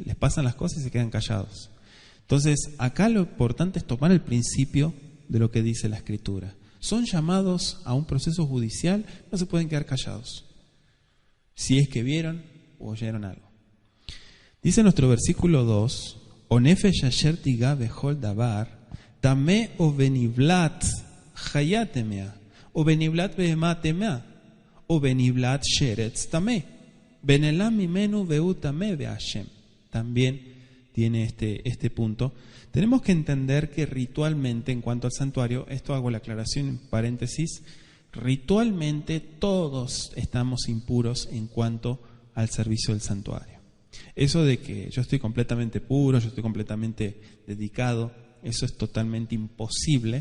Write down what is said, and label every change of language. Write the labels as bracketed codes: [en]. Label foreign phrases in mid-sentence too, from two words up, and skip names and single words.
[es] Les pasan las cosas y se quedan callados. Entonces, acá lo importante es tomar el principio de lo que dice la Escritura. Son llamados a un proceso judicial, no se pueden quedar callados, si es que vieron o oyeron algo. Dice nuestro versículo 2, [he] או נפש אשר תגע בכל דבר טמא או בנבלת חיה טמאה או בנבלת בהמה טמאה או בנבלת שרץ טמא ונעלם ממנו והוא טמא ואשם. [es] También tiene este punto. Tenemos que entender que ritualmente, en cuanto al santuario, esto hago la aclaración en paréntesis, ritualmente todos estamos impuros en cuanto al servicio del santuario. Eso de que yo estoy completamente puro, yo estoy completamente dedicado, eso es totalmente imposible.